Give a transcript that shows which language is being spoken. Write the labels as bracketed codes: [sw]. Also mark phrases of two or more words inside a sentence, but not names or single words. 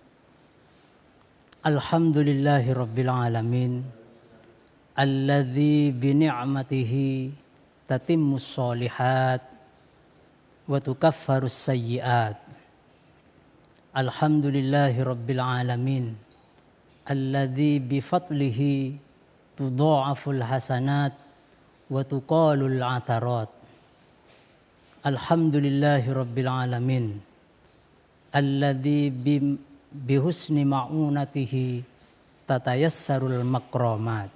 [ar] الحمد لله رب العالمين. الذي بنعمته تتم الصالحات وتكفر السيئات. الحمد لله رب العالمين. الذي بفضله تضاعف الحسنات وتقال العثرات. الحمد لله رب العالمين. الذي بحسن معونته تتيسر المكرمات.